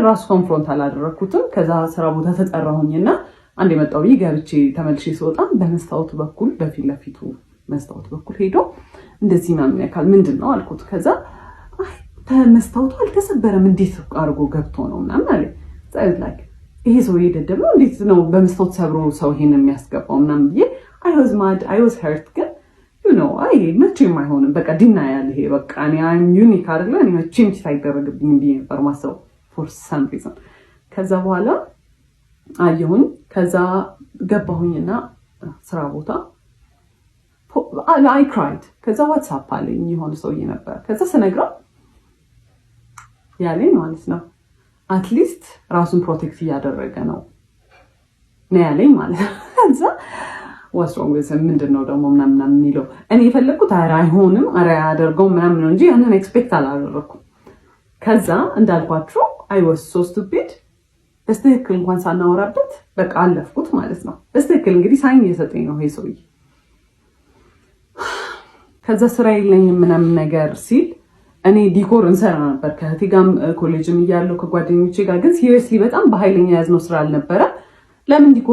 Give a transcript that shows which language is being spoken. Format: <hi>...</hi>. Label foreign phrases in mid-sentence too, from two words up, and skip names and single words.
<am>ራሱ ኮንፍሮንት አላደረኩትም። ከዛ ስራ ቦታ ተጠራሁኝና አንድ የመጣው ገብቼ ተመልሼ ስወጣ በመስታወቱ በኩል በፊት ለፊቱ መስታወት በኩል ሄዶ እንደዚህ ምናምን ያካል ምንድን ነው አልኩት። ከዛ መስታወቱ አልተሰበረም እንዴት አድርጎ ገብቶ ነው ምናምን አለ። ላይክ ይሄ ሰው የደደብ ነው እንዴት ነው በመስታወት ሰብሮ ሰው ይሄን የሚያስገባው ምናምን ብዬ</am> <en>I was hurt</en> <am>ግን</am> <en>you know</en> <am>መቼም አይሆንም በቃ ዲና ያለ ይሄ በቃ እኔ</am> <en>I'm unique</en> <am>አይደለ እኔ መቼም ሳይደረግብኝ ብዬ ነበር ማሰብ</am> <en>for some reason።</en> <am>ከዛ በኋላ አየሁኝ። ከዛ ገባሁኝና ስራ ቦታ</am> <en>I cried።</en> <am>ከዛ ዋትስአፕ አለኝ የሆነ ሰውዬ ነበር። ከዛ ስነግረው ያለኝ ማለት ነው</am> <en>at least</en> <am>ራሱን ፕሮቴክት እያደረገ ነው ያለኝ ማለት ነው። ከዛ ወስሮም ምንድነው ደግሞ ምናምን የሚለው እኔ የፈለኩት አይሆንም አያደርገውም ምናምን ነው እንጂ ያንን ኤክስፔክት አላደረኩም። ከዛ እንዳልኳችሁ</am> <en>I was so stupid</en> <am>በስትክክል እንኳን ሳናወራበት በቃ አለፍኩት ማለት ነው። በስትክክል እንግዲህ ሳይን እየሰጠኝ ነው ይሄ ሰውዬ። ከዛ ስራ የለኝም ምናምን ነገር ሲል እኔ ዲኮር እንሰራ ነበር ከእህቴ ጋርም ኮሌጅም እያለሁ ከጓደኞቼ ጋር ግን ሲሪየስሊ በጣም በኃይለኛ ያዝነው ስራ አልነበረ። ለምን ዲኮሩን</am>